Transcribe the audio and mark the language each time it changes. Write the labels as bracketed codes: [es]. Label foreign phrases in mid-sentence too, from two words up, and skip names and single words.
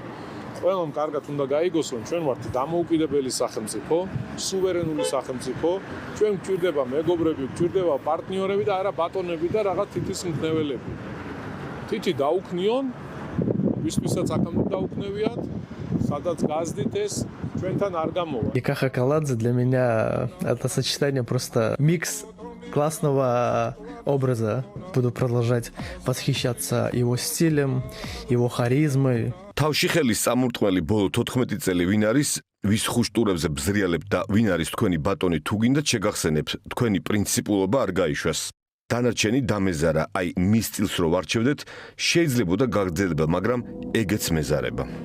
[ka] ყველამ კარგად უნდა გაიგოს, რომ ჩვენ ვართ დამოუკიდებელი სახელმწიფო, სუვერენული სახელმწიფო, ჩვენ გვჭირდება მეგობრები, გვჭირდება პარტნიორები და არა ბატონები და რაღაც თითის მქნეველები. თითი დაუქნიონ, ვისთვისაც აქამდე დაუქნევიათ, სადაც газдит ეს ჩვენთან არ გამოვა. [ru] И Каха Каладзе для меня это сочетание просто микс классного образа. Буду продолжать восхищаться его стилем, его харизмой. [ka] თავში ხელის სამურტყველი ბოლო 14 წელი ვინ არის, ვის ხუშტურებზე ბზრიალებთ და ვინ არის თქვენი ბატონი თუ გინდათ შეგახსენებთ, თქვენი პრინციპულობა არ გაიშვას. დანარჩენი დამეზარა, აი მის სტილს რო ვარჩევდეთ, შეიძლებოდა გაგრძელება, მაგრამ ეგეც მეზარება.